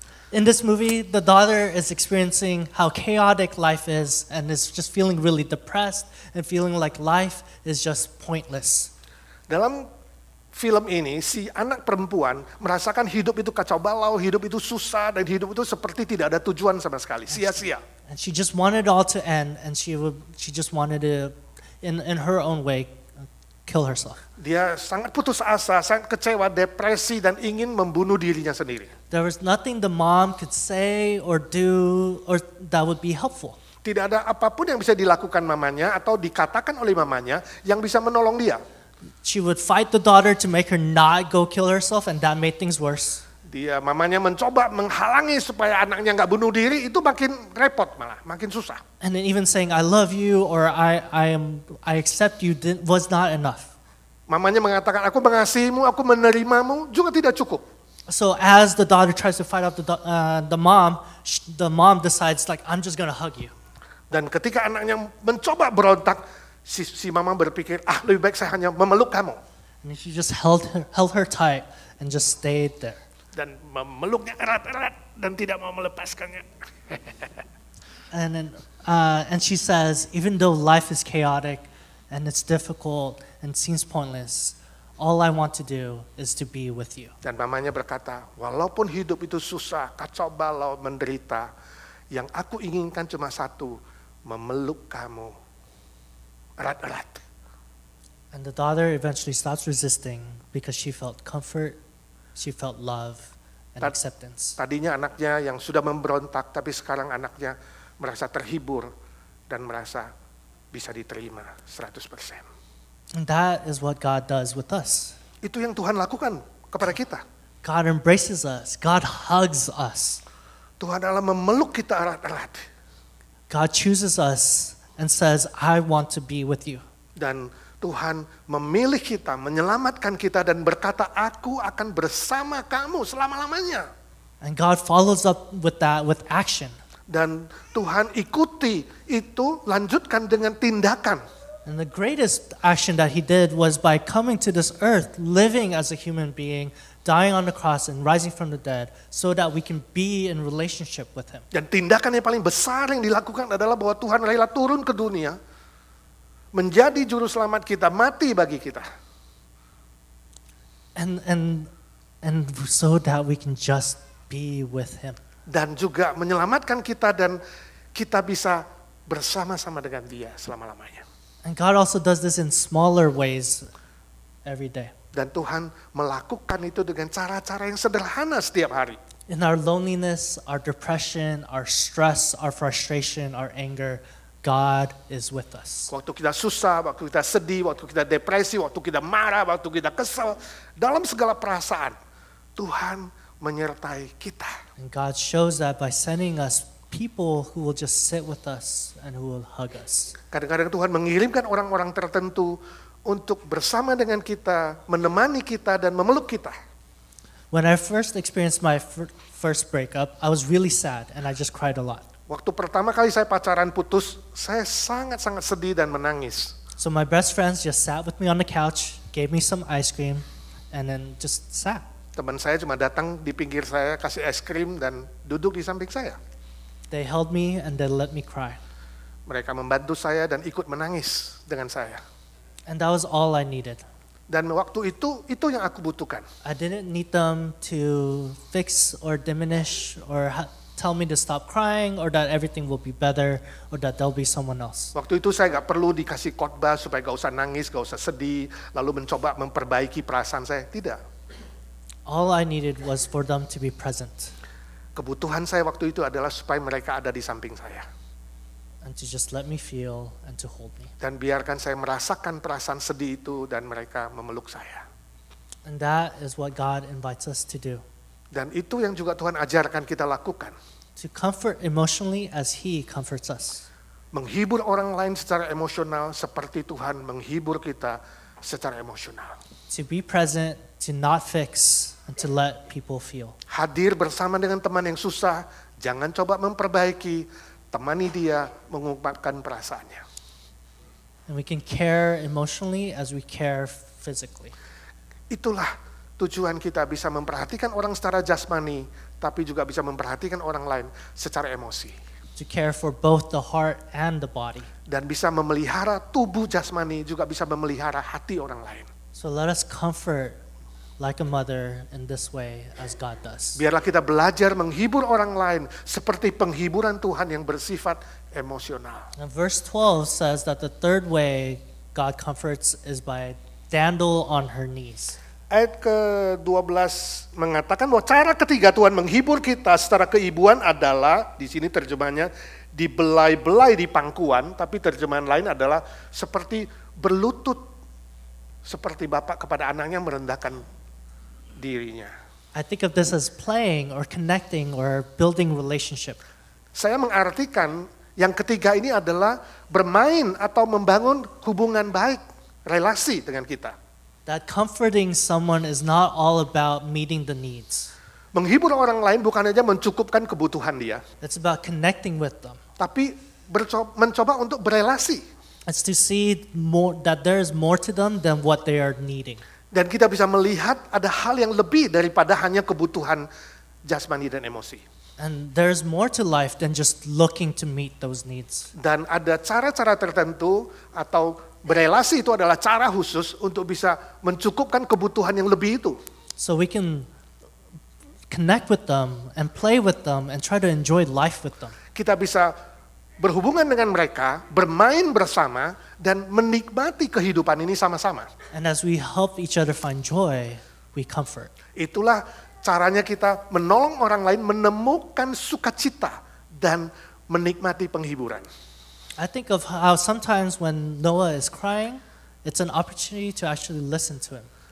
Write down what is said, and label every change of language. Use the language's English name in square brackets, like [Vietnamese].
[English] In this movie, the daughter is experiencing how chaotic life is and is just feeling really depressed and feeling like life is just pointless. [Indonesian] Dalam film ini, si anak perempuan merasakan hidup itu kacau balau, hidup itu susah, dan hidup itu seperti tidak ada tujuan sama sekali, sia-sia. [English] And she just wanted it all to end, and she just wanted to, in her own way, kill herself. [Indonesian] Dia sangat putus asa, sangat kecewa, depresi, dan ingin membunuh dirinya sendiri. [English] There was nothing the mom could say or do or that would be helpful. [Indonesian] Tidak ada apapun yang bisa dilakukan mamanya atau dikatakan oleh mamanya yang bisa menolong dia. [English] She would fight the daughter to make her not go kill herself, and that made things worse. [Indonesian] Mamanya mencoba menghalangi supaya anaknya nggak bunuh diri, itu makin repot malah, makin susah. [English] And then even saying I love you or I accept you was not enough. [Indonesian] Mamanya mengatakan aku mengasihimu, aku menerimamu, juga tidak cukup. [English] So as the daughter tries to fight off the mom decides like I'm just gonna hug you. [Indonesian] Dan ketika anaknya mencoba berontak, si mama berpikir, lebih baik saya hanya memeluk kamu. [English] And she just held her tight and just stayed there. [Indonesian] dan memeluknya erat-erat dan tidak mau melepaskannya. [English] And she says, even though life is chaotic and it's difficult and seems pointless, all I want to do is to be with you. [Indonesian] Dan mamanya berkata, walaupun hidup itu susah, kacau balau, menderita, yang aku inginkan cuma satu, memeluk kamu erat-erat. [English] And the daughter eventually stops resisting because she felt comfort, she felt love and acceptance. [Indonesian] Tadinya anaknya yang sudah memberontak, tapi sekarang anaknya merasa terhibur dan merasa bisa diterima 100%. [English] And that is what God does with us. [Indonesian] Itu yang Tuhan lakukan kepada kita. [English] God embraces us. God hugs us. [Indonesian] Tuhan adalah memeluk kita erat-erat. [English] God chooses us and says, I want to be with you. [Indonesian] Dan Tuhan memilih kita, menyelamatkan kita dan berkata, aku akan bersama kamu selama-lamanya. [English] And God follows up with that with action. [Indonesian] Dan Tuhan ikuti itu, lanjutkan dengan tindakan. [English] And the greatest action that he did was by coming to this earth, living as a human being, dying on the cross and rising from the dead so that we can be in relationship with him. [Indonesian] Dan tindakan yang paling besar yang dilakukan adalah bahwa Tuhan rela turun ke dunia, menjadi juru selamat kita, mati bagi kita. [English] And so that we can just be with him. [Indonesian] Dan juga menyelamatkan kita dan kita bisa bersama-sama dengan dia selama-lamanya. [English] And God also does this in smaller ways every day. [Indonesian] Dan Tuhan melakukan itu dengan cara-cara yang sederhana setiap hari. [English] In our loneliness, our depression, our stress, our frustration, our anger, God is with us. [Indonesian] Waktu kita susah, waktu kita sedih, waktu kita depresi, waktu kita marah, waktu kita kesal, dalam segala perasaan, Tuhan menyertai kita. [English] And God shows that by sending us people who will just sit with us and who will hug us. [Indonesian] Kadang-kadang Tuhan mengirimkan orang-orang tertentu untuk bersama dengan kita, menemani kita dan memeluk kita. [English] When I first experienced my first breakup, I was really sad and I just cried a lot. [Indonesian] Waktu pertama kali saya pacaran putus, saya sangat-sangat sedih dan menangis. [English] So my best friends just sat with me on the couch, gave me some ice cream, and then just sat. [Indonesian] Teman saya cuma datang di pinggir saya, kasih es krim dan duduk di samping saya. [English] They held me and they let me cry. [Indonesian] Mereka membantu saya dan ikut menangis dengan saya. [English] And that was all I needed. [Indonesian] Dan waktu itu yang aku butuhkan. [English] I didn't need them to fix or diminish or tell me to stop crying or that everything will be better or that there'll be someone else. [Indonesian] Waktu itu saya gak perlu dikasih khotbah supaya gak usah nangis, gak usah sedih, lalu mencoba memperbaiki perasaan saya. Tidak. [English] All I needed was for them to be present. [Indonesian] Kebutuhan saya waktu itu adalah supaya mereka ada di samping saya. [English] And to just let me feel and to hold me. [Indonesian] Dan biarkan saya merasakan perasaan sedih itu dan mereka memeluk saya. [English] And that is what God invites us to do. [Indonesian] Dan itu yang juga Tuhan ajarkan kita lakukan. [English] To comfort emotionally as He comforts us. [Indonesian] Menghibur orang lain secara emosional seperti Tuhan menghibur kita secara emosional. [English] To be present, to not fix, and to let people feel. [Indonesian] Hadir bersama dengan teman yang susah, jangan coba memperbaiki, temani dia mengungkapkan perasaannya. [English] And we can care emotionally as we care physically. [Indonesian] Itulah tujuan kita bisa memperhatikan orang secara jasmani, tapi juga bisa memperhatikan orang lain secara emosi. [English] To care for both the heart and the body. [Indonesian] Dan bisa memelihara tubuh jasmani, juga bisa memelihara hati orang lain. [English] So let us comfort like a mother in this way as God does. [Indonesian] Biarlah kita belajar menghibur orang lain seperti penghiburan Tuhan yang bersifat emosional. [English] And verse 12 says that the third way God comforts is by dandle on her knees. [Indonesian] Ayat ke-12 mengatakan bahwa cara ketiga Tuhan menghibur kita secara keibuan adalah, di sini terjemahannya, dibelai-belai di pangkuan, tapi terjemahan lain adalah seperti berlutut, seperti bapak kepada anaknya merendahkan dirinya. [English] I think of this as playing or connecting or building relationship. [Indonesian] Saya mengartikan yang ketiga ini adalah bermain atau membangun hubungan baik, relasi dengan kita. [English] That comforting someone is not all about meeting the needs. [Indonesian] Menghibur orang lain bukan hanya mencukupkan kebutuhan dia, [English] It's about connecting with them. [Indonesian] tapi mencoba untuk berelasi. [English] It's to see more, that there is more to them than what they are needing. [Indonesian] Dan kita bisa melihat ada hal yang lebih daripada hanya kebutuhan jasmani dan emosi. [English] And there's more to life than just looking to meet those needs. [Indonesian] Dan ada cara-cara tertentu atau berelasi itu adalah cara khusus untuk bisa mencukupkan kebutuhan yang lebih itu. [English] So we can connect with them and play with them and try to enjoy life with them. [Indonesian] Kita bisa berhubungan dengan mereka, bermain bersama, dan menikmati kehidupan ini sama-sama. [English] And as we help each other find joy, we comfort. [Indonesian] Itulah caranya kita menolong orang lain menemukan sukacita dan menikmati penghiburan. [English] I think of how sometimes when Noah is crying, it's an opportunity to actually listen to him.